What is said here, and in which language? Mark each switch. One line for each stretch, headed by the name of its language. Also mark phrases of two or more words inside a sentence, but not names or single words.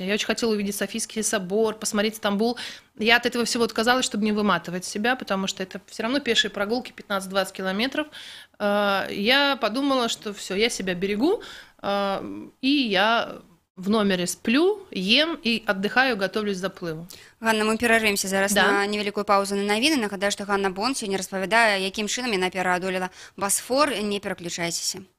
Russian: Я очень хотела увидеть Софийский собор, посмотреть Стамбул. Я от этого всего отказалась, чтобы не выматывать себя, потому что это все равно пешие прогулки 15-20 километров. Я подумала, что все, я себя берегу, и я в номере сплю, ем и отдыхаю, готовлюсь к заплыву.
Belarusian: Ганна,
Ukrainian: мы перервемся зараз на невеликую паузу
Belarusian: на навіны. Нагадаю, што Ганна Бон сёння распавядае, якім чынам яна пераадолела Босфор. Не пераключайцеся.